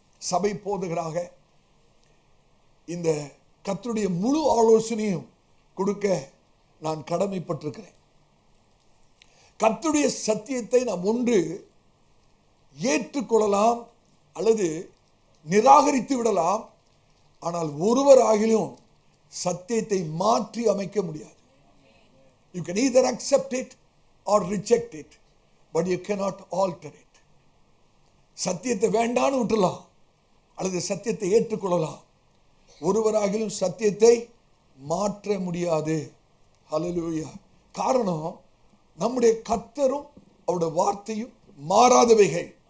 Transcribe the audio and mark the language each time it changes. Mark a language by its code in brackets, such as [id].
[ta] சபை போதகராக இந்த கர்த்தருடைய முழு ஆலோசனையும் கொடுக்க நான் கடமைப்பட்டிருக்கிறேன். கர்த்தருடைய சத்தியத்தை நாம் ஒன்று ஏற்றுக்கொள்ளலாம் அல்லது நிராகரித்து விடலாம். ஆனால் ஒருவராகிலும் சத்தியத்தை மாற்றி அமைக்க முடியாது. [en] You can either accept it or reject it, but you cannot alter it. [ta] சத்தியத்தை வேண்டான்னு விட்டுலாம் அல்லது சத்தியத்தை ஏற்றுக்கொள்ளலாம். ஒருவராகிலும் சத்தியத்தை மாற்ற முடியாது. ஹல்லேலூயா. காரணம், நம்முடைய கர்த்தரும் அவருடைய வார்த்தையும் மாறாதவைகள்.